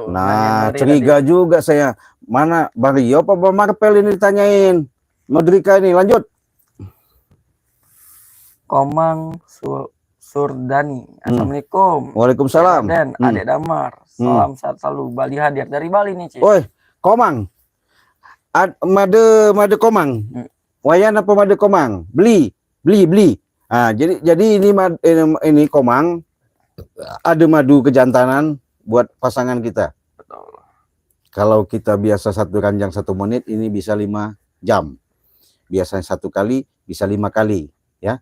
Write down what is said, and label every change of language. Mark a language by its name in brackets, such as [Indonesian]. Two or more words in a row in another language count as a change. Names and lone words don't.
[Indonesian] Nah, curiga juga saya. Mana Bang Rio apa Bang Marpel ini ditanyain? Modrika ini, lanjut. Komang Surdani. Assalamualaikum. Waalaikumsalam. Dan Adek Damar. Salam sehat selalu. Bali hadir. Dari Bali nih, Cik. Oi, Komang. Made Komang. Wayan apa made Komang? Beli. Jadi ini Komang ada madu kejantanan buat pasangan kita. Betul. Kalau kita biasa 1 ranjang 1 menit, ini bisa 5 jam. Biasanya 1 kali bisa 5 kali ya.